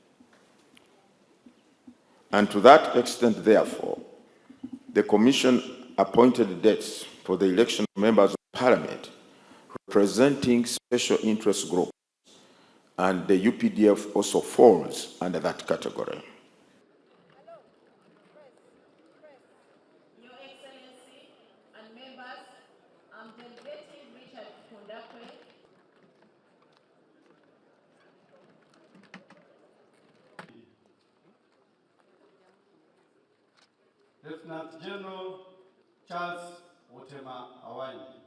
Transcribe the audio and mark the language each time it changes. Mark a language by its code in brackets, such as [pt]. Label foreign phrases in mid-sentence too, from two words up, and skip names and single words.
[en] And to that extent, therefore, the Commission appointed dates for the election of members of Parliament representing special interest groups, and the UPDF also falls under that category. Your Excellency and members, I'm delegating Richard Kundakwe. Lieutenant General Charles Otema Awanyi.